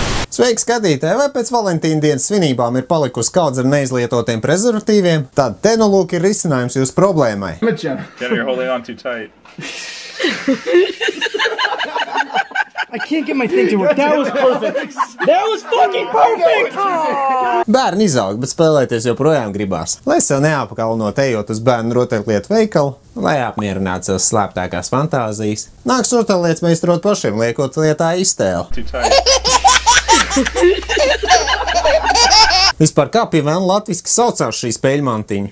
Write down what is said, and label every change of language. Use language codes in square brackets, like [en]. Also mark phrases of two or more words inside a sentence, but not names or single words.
[lv] Sveiki, skatītāji! Vai pēc Valentīna dienas svinībām ir palikusi kaudze ar neizlietotiem prezervatīviem? Tad te nu lūk ir risinājums jūsu problēmai. [en] Jenna, you're holding on too tight. I can't get my thing to work. That was perfect. That was fucking perfect! [lv] Bērni izaug, bet spēlēties joprojām gribās. Lai sev neapkalnot ejot uz bērnu rotaļlietu veikalu, lai apmierinātu savas slēptākās fantāzijas, nāks rotaļlietas meistarot pašiem, liekot lietā iztēli. Vispār kā pie vēlna latviski saucās šī spēļmantiņa?